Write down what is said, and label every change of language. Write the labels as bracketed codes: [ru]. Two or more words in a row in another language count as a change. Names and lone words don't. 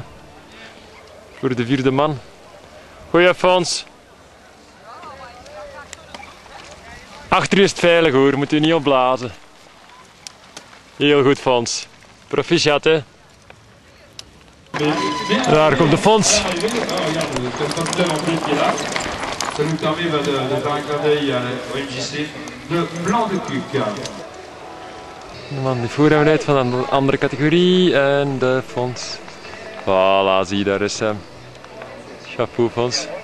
[nl] Voor de vierde man. Goeie Fons. Achter u is het veilig hoor, moet u niet opblazen. Heel goed Fons. Proficiat hè. Daar komt de Fons. [fr] Ça nous permet de faire un clin d'œil au MJC de Blanc de Cuc. [nl] De man die voor hem rijdt van een andere categorie en de Fons. Voilà, zie daar is hem. Chapeau Fons.